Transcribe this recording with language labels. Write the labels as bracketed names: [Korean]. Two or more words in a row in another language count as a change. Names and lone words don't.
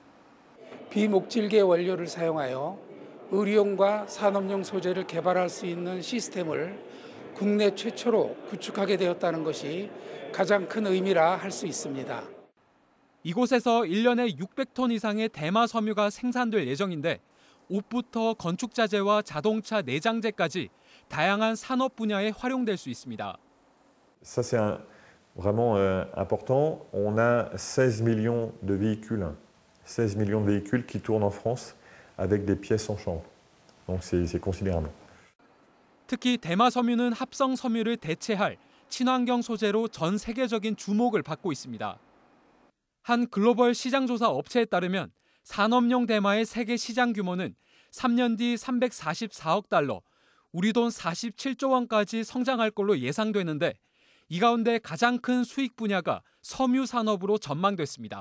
[Korean] 비목질계 원료를 사용하여 의료용과 산업용 소재를 개발할 수 있는 시스템을 국내 최초로 구축하게 되었다는 것이 가장 큰 의미라 할 수 있습니다. 이곳에서 1년에 600톤 이상의 대마 섬유가 생산될 예정인데 옷부터 건축자재와 자동차 내장재까지 다양한 산업 분야에 활용될 수 있습니다. [French] Ça c'est vraiment important. On a 16 millions de véhicules. 16 millions de véhicules qui tournent en France avec des pièces en chanvre. Donc c'est considérable. [Korean] 특히 대마 섬유는 합성 섬유를 대체할 친환경 소재로 전 세계적인 주목을 받고 있습니다. 한 글로벌 시장조사 업체에 따르면 산업용 대마의 세계 시장 규모는 3년 뒤 344억 달러, 우리 돈 47조 원까지 성장할 걸로 예상되는데 이 가운데 가장 큰 수익 분야가 섬유 산업으로 전망됐습니다.